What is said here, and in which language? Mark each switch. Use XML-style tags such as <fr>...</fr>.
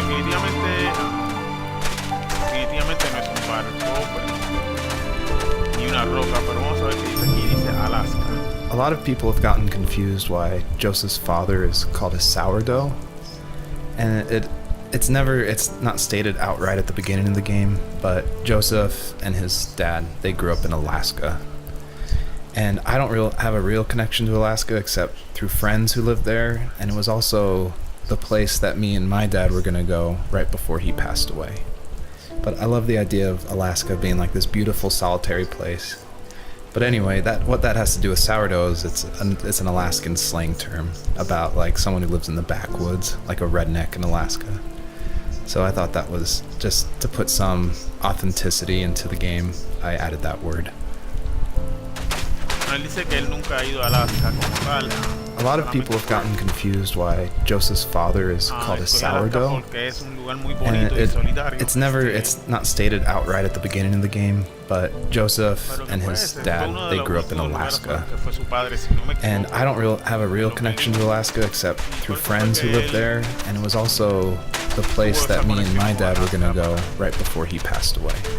<es>definitivamente no es un barco ni una roca, pero vamos a ver qué dice aquí. Dice Alaska.</es> <en>A lot of people have gotten confused why Joseph's father is called a sourdough, and it's not stated outright at the beginning of the game, but Joseph and his dad, they grew up in Alaska. And I don't have a real connection to Alaska except through friends who lived there, and it was also the place that me and my dad were going to go right before he passed away. But I love the idea of Alaska being like this beautiful solitary place. But anyway, what that has to do with sourdough is it's an Alaskan slang term about like someone who lives in the backwoods, like a redneck in Alaska. So I thought that was just to put some authenticity into the game, I added that word.</en> <es>Él dice que él nunca ha ido a Alaska como tal.</es> <en>A lot of people have gotten confused why Joseph's father is called a sourdough, and it's not stated outright at the beginning of the game, but Joseph and his dad, they grew up in Alaska, and I don't have a real connection to Alaska except through friends who lived there, and it was also the place that me and my dad were gonna go right before he passed away.</en>